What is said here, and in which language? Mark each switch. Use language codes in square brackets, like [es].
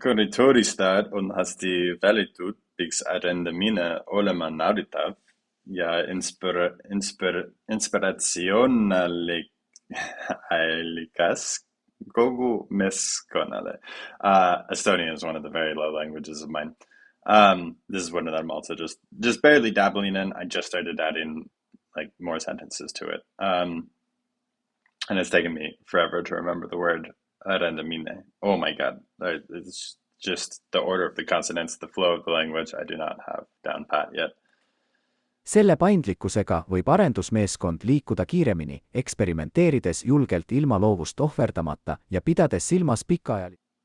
[et] Kui tööriistad on hästi valitud, peaks arendamine olema nauditav ja inspiratsiooniallikas kogu meeskonnale. [en] Estonian is one of the very low languages of mine. This is one of them also just barely dabbling in. I just started adding like more sentences to it. And it's taken me forever to remember the word arendamine. Oh my God. It's just the order of the consonants, the flow of the language, I do not have down pat yet. [et] Selle paindlikkusega võib arendusmeeskond liikuda kiiremini, eksperimenteerides julgelt ilma loovust ohverdamata ja pidades silmas pikaajalist.